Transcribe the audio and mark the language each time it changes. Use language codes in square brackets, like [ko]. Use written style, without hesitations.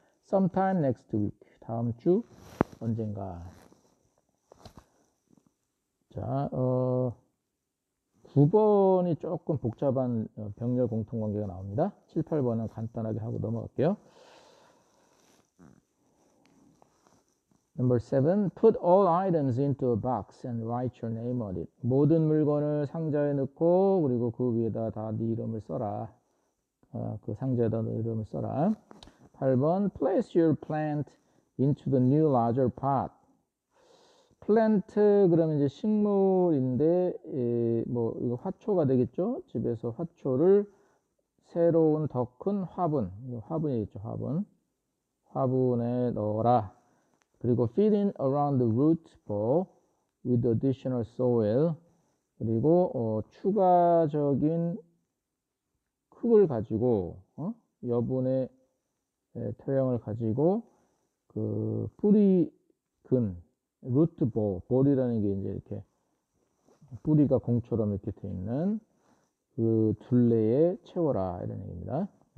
[en] sometime next week. 다음 주 언젠가. [ko] 자, 9번이 조금 복잡한 병렬 공통관계가 나옵니다. 7, 8번은 간단하게 하고 넘어갈게요. [en] Number 7. Put all items into a box and write your name on it. [ko] 모든 물건을 상자에 넣고 그리고 그 위에다 다 네 이름을 써라. 그 상자에다 네 이름을 써라. 8번. [en] Place your plant into the new larger pot. [ko] 플랜트 그러면 이제 식물인데 뭐 이거 화초가 되겠죠. 집에서 화초를 새로운 더 큰 화분, 이거 화분이겠죠. 화분에 넣어라. [en] 그리고 fill in around the root ball with additional soil. [ko] 그리고 추가적인 흙을 가지고 여분의 토양을 가지고 그 뿌리 근 루트 볼이라는 게 이제 이렇게 뿌리가 공처럼 이렇게 돼 있는 그 둘레에 채워라 이런 얘기입니다.